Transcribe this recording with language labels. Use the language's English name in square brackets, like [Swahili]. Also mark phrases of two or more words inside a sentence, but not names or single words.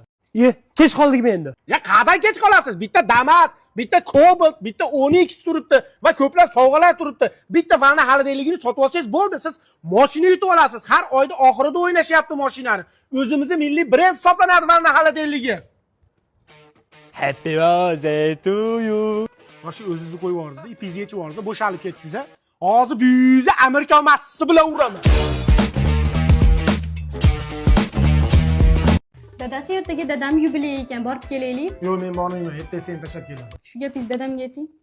[Uzbek] Kech qoldikmi endi? Ya qanday kech qolasiz? Bitta Damas, bitta Cobalt, bitta Onyx turibdi va ko'plab sovg'alar turibdi. Bitta valni xolodilligini sotib olsangiz bo'ldi, siz mashina yutib olasiz. Har oyda oxirida o'ynashyapti mashinani. O'zimizning milliy brend hisoblanadi valni xolodilligi. [English] Happy birthday to you. [Uzbek] Mana o'zingizni qo'yib yuborsiz, ipingizni yechib yuborsiz, bo'shalib ketdingiz. Hozir buyuza Amerika massasi bilan uraman. Dadasi ertaga dadam yubiley ekan, borib kelaylik. Yo'q, men bormayman. Ertaga seni tashlab kelaman. Shu gapingizni dadamga ayting.